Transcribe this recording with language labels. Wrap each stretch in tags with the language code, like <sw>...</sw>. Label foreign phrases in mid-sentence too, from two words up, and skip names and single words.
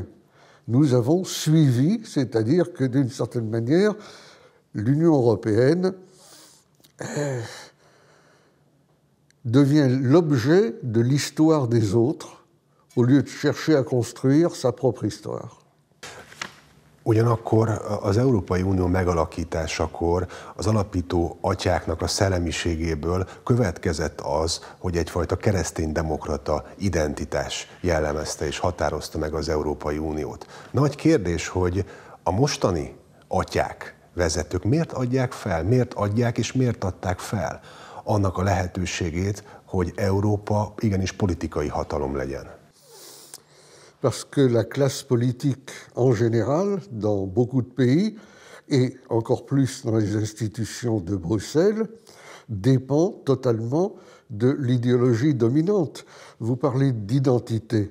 <fr>Nous avons suivi, c'est-à-dire que d'une certaine manière, l'Union européenne devient l'objet de l'histoire des autres au lieu de chercher à construire sa propre histoire.</fr> <hu>Ugyanakkor az Európai Unió megalakításakor az alapító atyáknak a szellemiségéből következett az, hogy egyfajta kereszténydemokrata identitás jellemezte és határozta meg az Európai Uniót. Nagy kérdés, hogy a mostani atyák vezetők miért adják fel, miért adják és miért adták fel annak a lehetőségét, hogy Európa igenis politikai hatalom legyen?</hu> <fr>Parce que la classe politique en général, dans beaucoup de pays, et encore plus dans les institutions de Bruxelles, dépend totalement de l'idéologie dominante. Vous parlez d'identité.</fr>